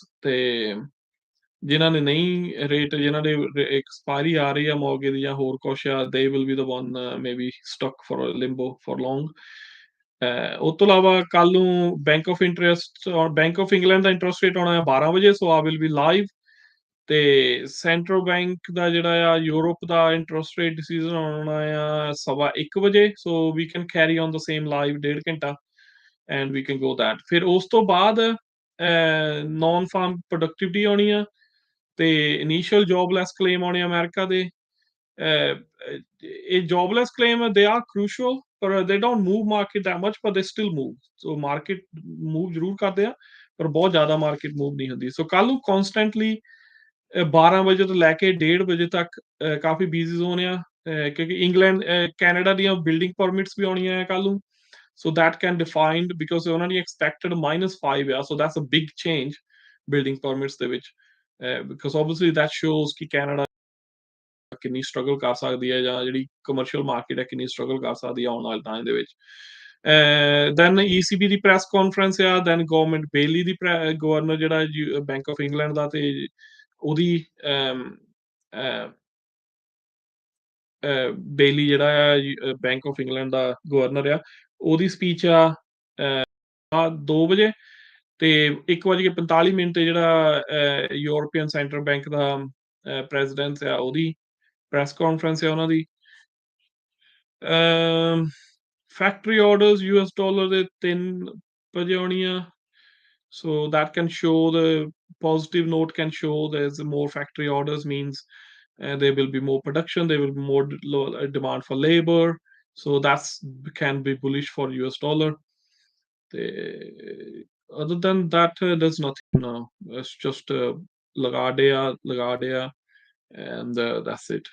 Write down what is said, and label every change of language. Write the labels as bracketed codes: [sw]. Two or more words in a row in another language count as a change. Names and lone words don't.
[pa] ਤੇ ਜਿਨ੍ਹਾਂ ਨੇ ਨਹੀਂ ਰੇਟ ਜਿਨ੍ਹਾਂ ਦੇ ਐਕਸਪਾਇਰੀ ਆ ਰਹੀ ਆ mortgage ਦੀ ਜਾਂ ਹੋਰ ਕੁਛ ਆ, [en] they will be the one maybe stuck for a limbo for long. [pa] ਉਸ ਤੋਂ ਇਲਾਵਾ ਕੱਲ ਨੂੰ ਬੈਂਕ ਆਫ ਇੰਗਲੈਂਡ ਦਾ [en] interest rate [pa] ਆਉਣਾ ਹੈ 12 ਵਜੇ, [en] so I will be live. ਤੇ central bank [pa] ਦਾ ਜਿਹੜਾ ਆ ਯੂਰਪ ਦਾ [en] interest rate decision [pa] ਆਉਣਾ ਆ 1:15 ਵਜੇ, [en] so we can carry on the same live 1.5 ਘੰਟਾ and we can go that. [pa] ਫਿਰ ਉਸ ਤੋਂ ਬਾਅਦ [en] non farm productivity [pa] ਆਉਣੀ ਆ ਤੇ [en] initial jobless claim [pa] ਆਉਣੇ ਅਮਰੀਕਾ ਦੇ। ਇਹ [en] jobless claim [pa] ਦੇ [en] are crucial [pa] ਪਰ [en] they don't move market that much but they still move, so market move [pa] ਜ਼ਰੂਰ ਕਰਦੇ ਆ ਪਰ ਬਹੁਤ ਜ਼ਿਆਦਾ [en] market move [pa] ਨਹੀਂ ਹੁੰਦੀ। ਸੋ ਕੱਲ ਨੂੰ ਕਨਸਟੈਂਟਲੀ 12 ਵਜੇ ਤੋਂ ਲੈ ਕੇ 1:30 ਵਜੇ ਤੱਕ ਕਾਫੀ [en] busy zone [pa] ਆ ਕਿਉਂਕਿ ਇੰਗਲੈਂਡ ਕੈਨੇਡਾ ਦੀਆਂ [en] building permits [pa] ਵੀ ਆਉਣੀਆਂ ਆ ਕੱਲ ਨੂੰ, [en] so that can defined because [pa] ਉਹਨਾਂ ਨੇ expected -5 ਆ, [en] so that's a big change building permits [pa] ਦੇ ਵਿੱਚ [en] because obviously that shows [pa] ਕਿ ਕੈਨੇਡਾ ਕਿੰਨੀ ਸਟਰਗਲ ਕਰ ਸਕਦੀ ਹੈ ਜਾਂ ਜਿਹੜੀ [en] commercial market [pa] ਹੈ ਕਿੰਨੀ ਸਟਰਗਲ ਕਰ ਸਕਦੀ ਹੈ ਆਉਣ ਵਾਲੇ ਟਾਈਮ ਦੇ ਵਿੱਚ। ਦੈਨ ECB ਦੀ [en] press conference [pa] ਆ, [en] then government [pa] ਬੇਲੀ ਦੀ ਗਵਰਨਰ ਜਿਹੜਾ ਬੈਂਕ ਆਫ ਇੰਗਲੈਂਡ ਦਾ ਤੇ ਉਹਦੀ ਬੇਲੀ ਜਿਹੜਾ ਆ ਬੈਂਕ ਆਫ ਇੰਗਲੈਂਡ ਦਾ ਗਵਰਨਰ ਆ, ਉਹਦੀ ਸਪੀਚ ਆ 2 ਵਜੇ ਤੇ 1:45 ਤੇ ਜਿਹੜਾ ਯੂਰਪੀਅਨ ਸੈਂਟਰਲ ਬੈਂਕ ਦਾ ਪ੍ਰੈਜ਼ੀਡੈਂਟ ਆ ਉਹਦੀ [en] press conference [pa] ਹੈ ਉਹਨਾਂ ਦੀ। [en] factory orders US dollar [pa] ਦੇ 3 ਵਜੇ ਆਉਣੀ ਆ, [en] so that can show the positive note can show there's more factory orders means there will be more production, there will be more demand for labor, so that's can be bullish for US dollar. Other than that there's nothing now, it's just Lagardea and that's it.